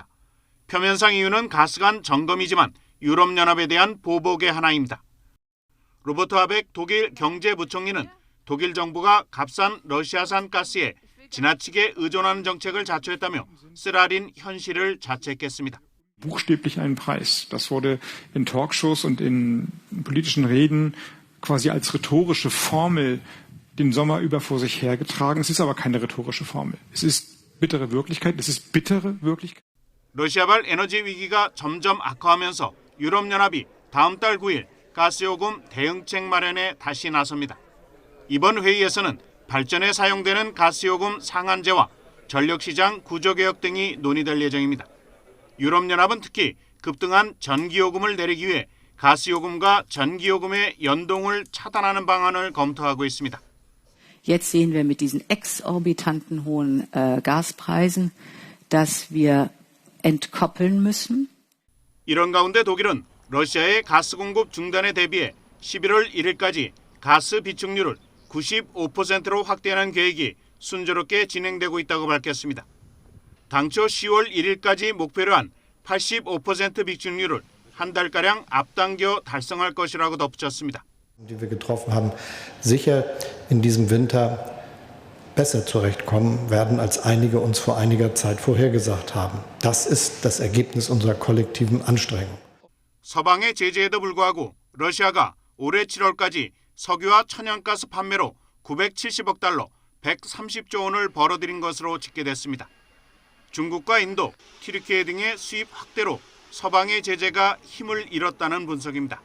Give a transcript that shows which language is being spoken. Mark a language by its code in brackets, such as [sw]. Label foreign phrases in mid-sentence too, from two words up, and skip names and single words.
[ko] 표면상 이유는 가스관 점검이지만 유럽연합에 대한 보복의 하나입니다. 로버트 하벡 독일 경제부총리는 독일 정부가 값싼 러시아산 가스에 지나치게 의존하는 정책을 자초했다며 쓰라린 현실을 자책했습니다. [de] Buchstäblich ein Preis. Das wurde in Talkshows und in politischen Reden quasi als rhetorische Formel den Sommer über vor sich hergetragen. Es ist aber keine rhetorische Formel. Es ist bittere Wirklichkeit. Es ist bittere Wirklichkeit. [ko] 러시아발 에너지 위기가 점점 악화하면서 유럽연합이 다음 달 9일 가스요금 대응책 마련에 다시 나섭니다. 이번 회의에서는 발전에 사용되는 가스요금 상한제와 전력시장 구조개혁 등이 논의될 예정입니다. 유럽연합은 특히 급등한 전기요금을 내리기 위해 가스요금과 전기요금의 연동을 차단하는 방안을 검토하고 있습니다. [de] Jetzt sehen wir mit diesen exorbitanten hohen Gaspreisen, dass wir entkoppeln müssen. [ko] 이런 가운데 독일은 러시아의 가스 공급 중단에 대비해 11월 1일까지 가스 비축률을 95%로 확대하는 계획이 순조롭게 진행되고 있다고 밝혔습니다. 당초 10월 1일까지 목표로 한 85% 비축률을 한 달가량 앞당겨 달성할 것이라고 덧붙였습니다. [de] Die wir getroffen haben, sicher in diesem Winter besser zurechtkommen werden, als einige uns vor einiger Zeit vorhergesagt haben. Das ist das Ergebnis unserer kollektiven Anstrengung. [ko] 서방의 제재에도 불구하고 러시아가 올해 7월까지 석유와 천연가스 판매로 970억 달러, 130조 원을 벌어들인 것으로 집계됐습니다. 중국과 인도, 튀르키예 등의 수입 확대로 서방의 제재가 힘을 잃었다는 분석입니다.